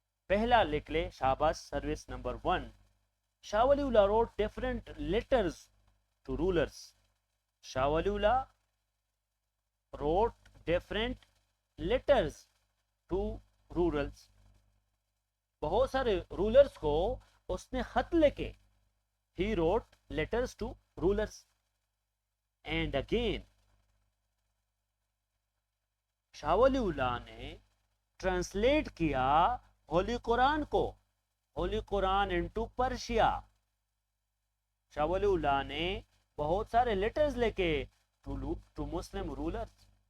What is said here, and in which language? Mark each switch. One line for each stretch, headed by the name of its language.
Urdu: پہلا لکھ لے Shahbaz, service number 1، Shah Wali Allah
English: wrote different letters to rulers. Shah Wali Allah wrote different letters to rulers.
Urdu: بہت سارے رولرز کو اس نے خط لکھے.
English: He wrote letters to rulers.
Urdu: And again Shah Wali اللہ نے ٹرانسلیٹ کیا ہولی قرآن کو، ہولی قرآن انٹو پرشیا. شاہ ولی اللہ نے بہت سارے لیٹرز لکھے ٹو مسلم رولرز.